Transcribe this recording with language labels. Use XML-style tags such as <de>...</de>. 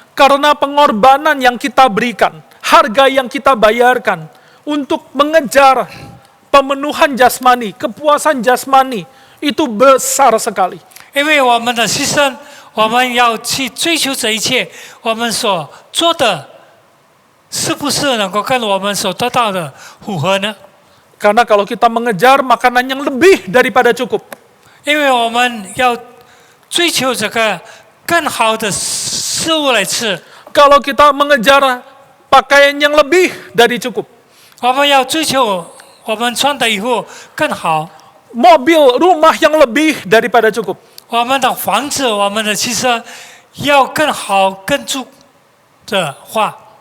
<id>Karena pengorbanan yang kita berikan, harga yang kita bayarkan untuk mengejar pemenuhan jasmani, kepuasan jasmani, itu besar sekali.</id> <zh>因为我们的牺牲，我们要去追求这一切，我们所做的，是不是能够跟我们所得到的符合呢？</zh> <id>Karena kalau kita mengejar makanan yang lebih daripada cukup,</id> <zh>因为我们要追求这个更好的事物来吃，</zh> <id>kalau kita mengejar pakaian yang lebih dari cukup,</id> <zh>我们要追求我们穿的衣服更好，</zh> <id>mobil, rumah yang lebih daripada cukup,</id> <zh>我们的房子、我们的汽车要更好、更足的话，</zh>